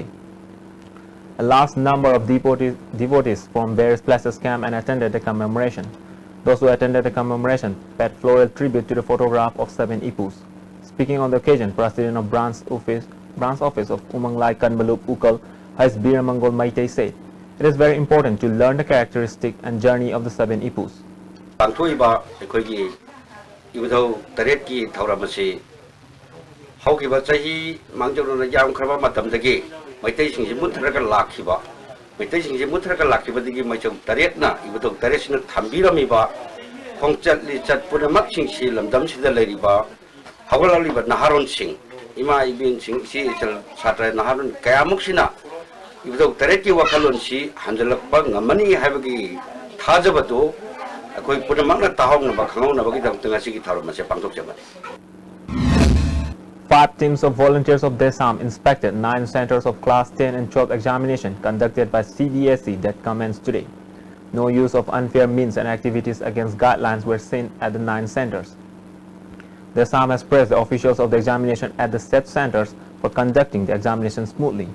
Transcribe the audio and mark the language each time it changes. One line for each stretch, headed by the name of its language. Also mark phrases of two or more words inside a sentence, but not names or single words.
English: A large number of devotees from various places came and attended the commemoration. Those who attended the commemoration paid floral tribute to the photograph of 7 Ipus. Speaking on the occasion, President of Branch Office of Umang Lai Kanbalup Ukal, Hais Biramangol Maite said, "It is very important to learn the characteristic and journey of the 7 Ipus."
Manipuri: Pangthoiba ekhoi ibudau taret ki thauramasi haukiba chahi mangjorona yam khraba matamdagi maitai singji muthraga lakhiba maitai singji muthraga lakhiba digi maicham taret na ibudau taret sina thambirami ba khongchat li chat punamak singsi lamdam sida leiriba hawalali ba naharon sing ima ibin sing si chal satra naharon kayamuk sina ibudau taret ki wakalon si hanjalakpa ngamani habagi thajabatu akoi punamakna tahong na bakhangau na bagi dang tengasi ki tharamasi pangthok jaman.
English: 5 teams of volunteers of DESAM inspected 9 centers of class 10 and 12 examination conducted by CBSE that commenced today. No use of unfair means and activities against guidelines were seen at the 9 centers. DESAM has praised the officials of the examination at the set centers for conducting the examination smoothly.